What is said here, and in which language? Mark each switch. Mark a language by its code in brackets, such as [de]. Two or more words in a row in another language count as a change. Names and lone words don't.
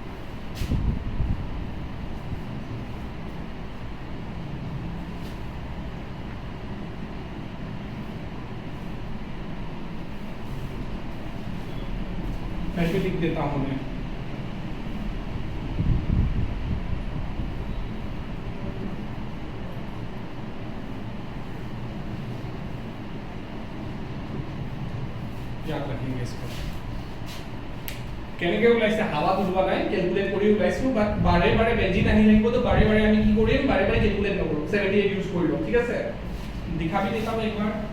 [hi] ऐसे लिख देता हूं मैं। याद रखेंगे इसको। [as] কেনেকে ওলাইছে হাওয়া বুলবা নাই, ক্যালকুলেট কৰি ওলাইছো, বাট বাৰে বাৰে বেঞ্জিন আহি লাগিব, তো বাৰে বাৰে আমি কি কৰিম? বাৰে বাৰে ক্যালকুলেট নকৰো, 78 ইউজ কৰি লও, ঠিক আছে? [hi] दिखा भी देता हूं एक बार।